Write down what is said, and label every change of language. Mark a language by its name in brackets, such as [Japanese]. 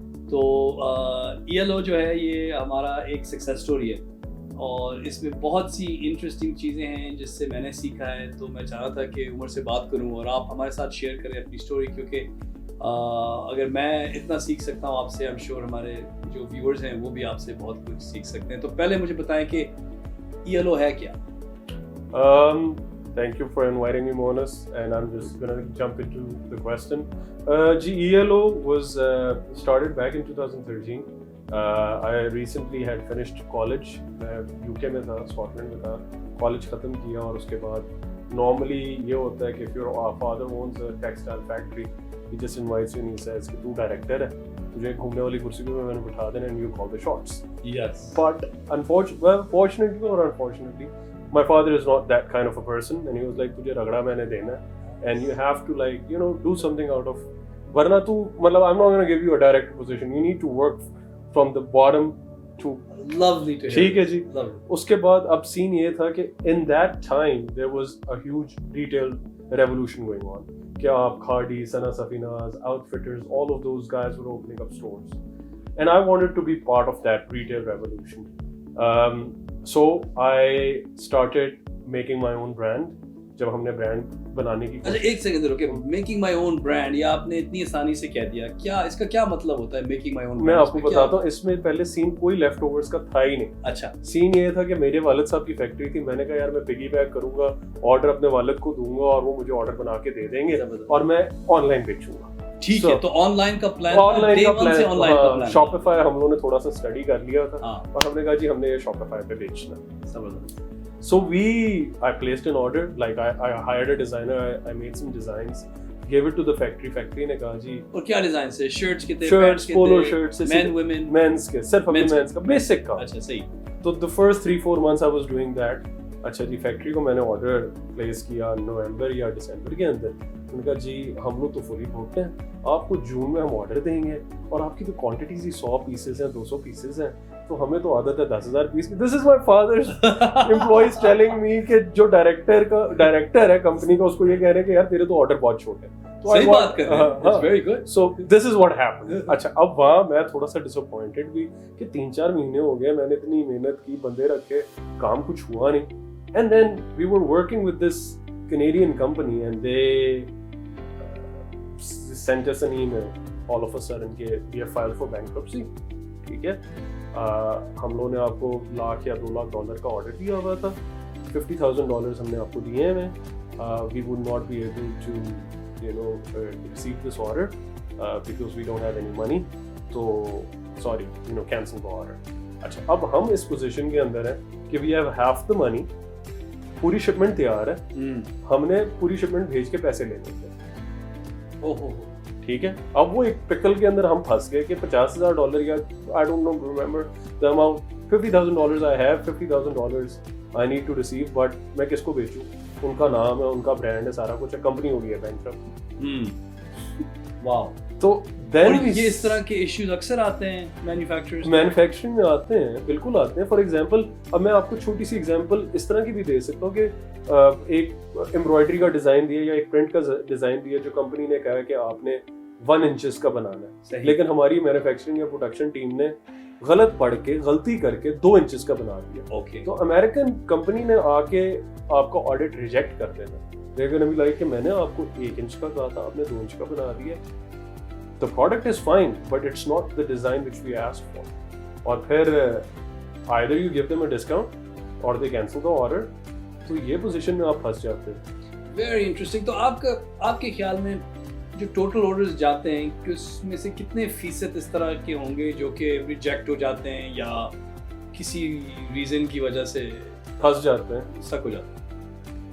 [Urdu] تو ELO جو ہے یہ ہمارا ایک سکسیس اسٹوری ہے اور اس میں بہت سی انٹرسٹنگ چیزیں ہیں جس سے میں نے سیکھا ہے. تو میں چاہ رہا تھا کہ عمر سے بات کروں اور آپ ہمارے ساتھ شیئر کریں اپنی اسٹوری, کیونکہ اگر میں اتنا سیکھ سکتا ہوں آپ سے, [English] I'm sure [Urdu] ہمارے جو ویورز ہیں وہ بھی آپ سے بہت کچھ سیکھ سکتے ہیں. تو پہلے مجھے بتائیں کہ ELO ہے کیا؟ [English] Thank you for inviting me, Monas, and I'm just going to jump into the question. ELO was started back in 2013. I recently had finished college. [Urdu] UK میں تھا, اسکاٹ لینڈ میں تھا. کالج ختم کیا اور اس کے بعد normally یہ ہوتا ہے کہ [English] if your father owns a textile factory, he just invites you and he says [Urdu] کہ تو ڈائریکٹر ہے, تجھے گھومنے والی کرسی پہ میں نے بٹھا دینا [English] and you call the shots. Yes. But fortunately or unfortunately, my father is not that kind of a person, and he was like [Urdu] tujhe ragda maine dena hai [English] and you have to like do something out of, [Urdu] warna tu matlab [English] I'm not going to give you a direct position, you need to work from the bottom to. Lovely to hear. [Urdu] ٹھیک ہے جی. [English] Lovely. [Urdu] اس کے بعد اب سین یہ تھا کہ [English] in that time there was a huge retail revolution going on, کہ آپ Khaadi, Sana Safinaz, outfitters, all of those guys were opening up stores and I wanted to be part of that retail revolution. So I started making my own brand. [Urdu] جب ہم نے brand بنانے کی, اچھا ایک second رکے, [English] making my own brand, [Urdu] یا آپ نے اتنی آسانی سے کہہ دیا, کیا اس کا کیا مطلب ہوتا ہے میکنگ مائی اون برانڈ؟ میں آپ کو بتاتا ہوں. اس میں پہلے سین کوئی لیفٹ اوورز کا تھا ہی نہیں. اچھا, سین یہ تھا کہ میرے والد صاحب کی فیکٹری تھی, میں نے کہا یار میں پگی بیک کروں گا, آرڈر اپنے والد کو دوں گا اور وہ مجھے آرڈر بنا کے دے دیں گے اور میں آن لائن بیچوں گا. ٹھیک ہے, تو آن لائن کا پلان, شاپیفائی ہم لوگوں نے تھوڑا سا اسٹڈی کر لیا تھا اور ہم نے کہا جی ہم نے یہ شاپیفائی پہ بیچنا. [English] So I placed an order, like I hired a designer, I made some designs, gave it to the factory. [Urdu] Factory نے کہا جی, اور کیا ڈیزائن سے شرٹس کے تھے, [English] shirts, polo shirts, men women, [Urdu] men's کے, صرف ابھی men's کا بیسک کا. اچھا صحیح. [English] تو the first 3-4 months I was doing that. [Urdu] اچھا جی, فیکٹری کو میں نے آرڈر پلیس کیا نومبر یا دسمبر کے اندر. ان کا جی ہم لوگ تو فلی بکڈ ہیں, آپ کو جون میں ہم آرڈر دیں گے اور آپ کی تو کوانٹٹیز ہی 100 پیسز ہیں, 200 پیسز ہیں, تو ہمیں تو عادت ہے 10,000 پیس کی. [English] this is my father's employees telling me [Urdu] کہ جو ڈائریکٹر ہے کمپنی کا, اس کو یہ کہہ رہے ہیں کہ یار تیرے تو آرڈر بہت چھوٹے ہیں. صحیح بات کر رہے ہیں, [English] It's very good. So this is what happen. [Urdu] اچھا, اب وہاں میں تھوڑا سا ڈس اپوائنٹڈ بھی کہ 3-4 مہینے ہو گئے, میں نے اتنی محنت کی, بندے رکھے, کام کچھ ہوا نہیں. [English] And then we were working with this Canadian company and they sent us an email all of a sudden کہ we have filed for bankruptcy. [Urdu] ٹھیک ہے, ہم لوگوں نے آپ کو $1,00,000 یا $2,00,000 کا آرڈر دیا ہوا تھا, $50,000 ہم نے آپ کو دیے ہیں. [English] We would not be able to receive this order because we don't have any money. So sorry, cancel the order. [Urdu] اچھا, اب ہم اس پوزیشن کے اندر ہیں کہ [English] we have half the money, [Urdu] پوری شپمنٹ تیار ہے, ہم نے پوری شپمنٹ بھیج کے پیسے لے لیتے ہیں. ٹھیک ہے, اب وہ ایک پکل کے اندر ہم پھنس گئے کہ $50,000 یا [English] I don't know, remember the amount, $50,000 I have, $50,000 I need to receive, but [Urdu] میں کس کو بیچوں؟ ان کا نام ہے, ان کا برانڈ ہے, سارا کچھ ہے, کمپنی ہو گئی ہے بینکرپٹ. واو. تو دین یہ اس طرح کے ایشوز اکثر آتے ہیں مینوفیکچرنگ میں آتے ہیں, بالکل آتے ہیں. فار ایگزامپل, اب میں آپ کو چھوٹی سی ایگزامپل اس طرح کی بھی دے سکتا ہوں کہ ایک امبرائڈری کا ڈیزائن دیا یا ایک پرنٹ کا ڈیزائن دیا, جو کمپنی نے کہا کہ آپ نے 1 inches کا بنانا ہے, لیکن ہماری مینوفیکچرنگ یا پروڈکشن ٹیم نے غلط پڑھ کے, غلطی کر کے 2 inches کا بنا دیا. تو امریکن کمپنی نے آ کے آپ کا آڈٹ ریجیکٹ کر دینا. لیکن ابھی لائک کہ میں نے آپ کو 1 inch کا کہا تھا, آپ نے 2 inch کا بنا دیا. [English] The product is fine, but it's not the design which we asked for. [Urdu] اور پھر [English] either you give them a discount or they cancel the order. [Urdu] تو یہ پوزیشن میں آپ پھنس جاتے ہیں. [English] Very interesting. [Urdu] تو آپ کے خیال میں جو ٹوٹل آرڈرز جاتے ہیں, کہ اس میں سے کتنے فیصد اس طرح کے ہوں گے جو کہ ریجیکٹ ہو جاتے ہیں یا کسی ریزن کی وجہ سے پھنس جاتے ہیں, سک ہو جاتے ہیں؟